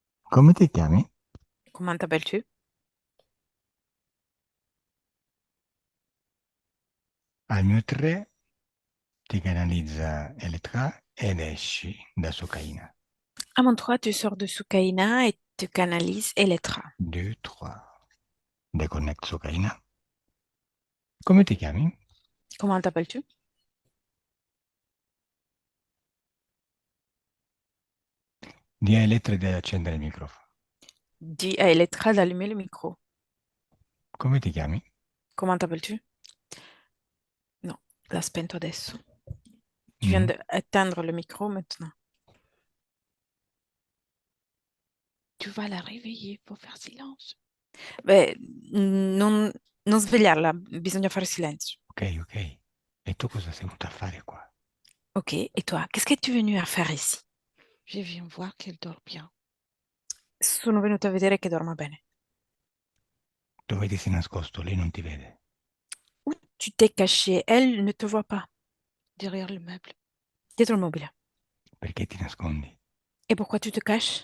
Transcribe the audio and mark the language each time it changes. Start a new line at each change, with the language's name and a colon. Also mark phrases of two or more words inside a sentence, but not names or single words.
Italian: Come ti chiami?
French: Comment t'appelles-tu?
Italian: Al mio 3 ti canalizza Elettra ed esci da Socaina.
French: À mon 3, tu sors de Soukaina et tu canalises Elettra.
Italian: 2, 3. Deconnect Socaina. Come ti chiami?
French: Comment t'appelles-tu?
Italian: Di a Elettra di accendere il microfono.
French: Dis à Elettra d'allumer le micro.
Italian: Come ti chiami?
French: Comment t'appelles-tu?
Italian: Non, l'ha spento adesso.
French: Tu viens Mm. d'éteindre le micro maintenant. Tu vas la réveiller, faut faire silence.
Italian: Beh, non svegliarla, bisogna fare silenzio. Ok, ok. E tu cosa sei venuta a fare qua?
French: Ok, et toi, qu'est-ce que tu es venu à faire ici? Je viens voir qu'elle dort bien.
Italian: Sono venuta a vedere che dorma bene. Dove ti sei nascosto? Lei non ti vede.
French: Où tu t'es caché? Elle ne te voit pas. Derrière le meuble.
Italian: Dietro il mobile. Perché ti nascondi?
French: Et pourquoi tu te caches?